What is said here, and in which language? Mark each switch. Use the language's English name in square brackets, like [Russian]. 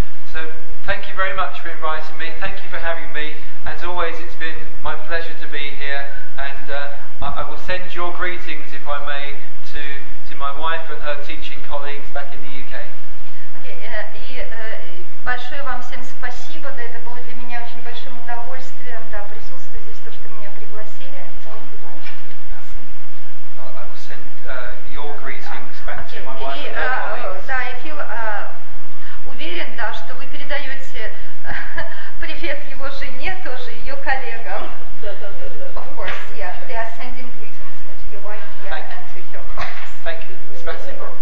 [English] So, thank you very much for inviting me. Thank you for having me. As always, it's been my pleasure to be here, and I will send your greetings, if I may, to my wife and her teaching colleagues back in the UK. [Russian] И большое вам всем спасибо, да, это было для меня очень большим удовольствием, да, присутствовать здесь, то, что меня пригласили. [English] I will send your greetings back to my wife [Russian] И, [English] and her colleagues. [Russian] да, и Фил уверен, да, что вы передаете привет его жене, тоже ее коллегам. [English] Of course, yeah, they are sending greetings to your wife, yeah, Thank you. and to your colleagues. Thank you. Спасибо.